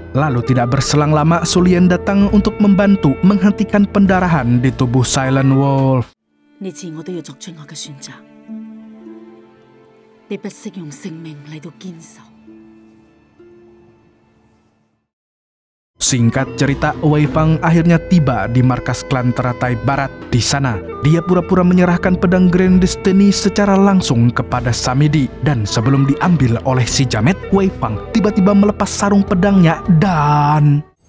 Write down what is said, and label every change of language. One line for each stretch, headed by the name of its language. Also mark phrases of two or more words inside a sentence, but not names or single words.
Indonesian: Lalu tidak berselang lama, Su Lian datang untuk membantu menghentikan pendarahan di tubuh Silent Wolf.
Cantonese: 呢次我都要作出我嘅選擇，你不惜用性命嚟到堅守。
Indonesian: Singkat cerita, Wei Fang akhirnya tiba di markas klan teratai barat. Di sana, dia pura-pura menyerahkan pedang Grand Destiny secara langsung kepada Samedi. Dan sebelum diambil oleh si jamet, Wei Fang tiba-tiba melepas sarung pedangnya dan...